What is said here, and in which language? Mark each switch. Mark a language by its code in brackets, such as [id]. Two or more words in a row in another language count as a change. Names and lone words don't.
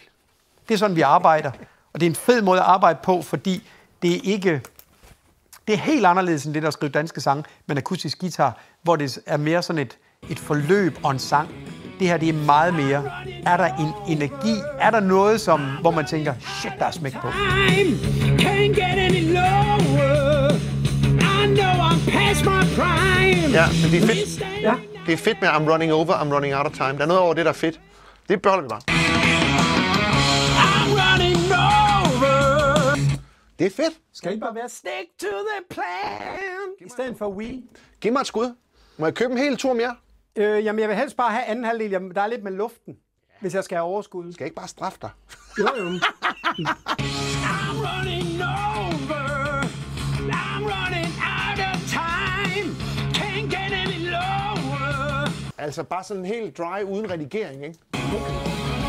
[da] Det er sådan, vi arbejder. Og det er en fed måde at arbejde på, fordi det er helt anderledes end det, der at skrive danske sange med en akustisk guitar, hvor det er mere sådan et forløb og en sang. Det her, det er meget mere. Er der en energi? Er der noget, hvor man tænker, shit, der er smæk på? Ja, men det er fedt. Ja. Det er fedt med [en] I'm running over, I'm running out of time. [da] Der er noget over det, der er fedt. Det bør vi bare. Det er fedt. Skal I bare være [en] stick to the plan, [da] i stedet for we? Giv mig et skud. Må jeg købe en hel tur mere? Jamen, jeg vil helst bare have anden halvdel. Jamen, der er lidt med luften, hvis jeg skal have overskud. Skal jeg ikke bare straffe dig? Jo. [en] I'm running over. I'm running out of time. Can't get any lower. [da] Altså bare sådan helt dry uden redigering, ikke?